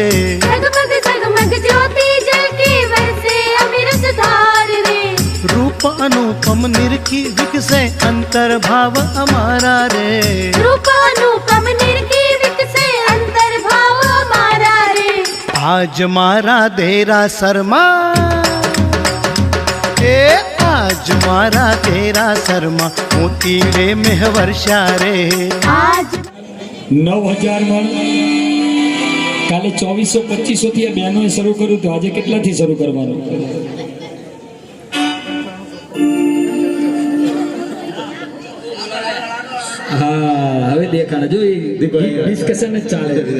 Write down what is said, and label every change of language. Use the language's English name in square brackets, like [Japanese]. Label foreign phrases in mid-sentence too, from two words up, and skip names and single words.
[Hindi] जगमग जगमग ज्योति जल के बरसे अमिरस धार रे. रूप अनुपम निरखी विकसे अंतर भाव हमारा रे. रूप अनुपम निरखी विकसे अंतर भाव हमारा रे. [Gujarati] આજ મારા દેરાસરમાં એ આજ મારા દેરાસરમાં મોતીડે મેહ વર્ષા રે. આજ 9,000 મણ કાલે 2400-2500 થી આ બહેનોએ શરૂ કર્યું તો આજે કેટલાથી શરૂ કરવાનું? હા હવે દેખાડે જો ડિસ્કશન જ ચાલે.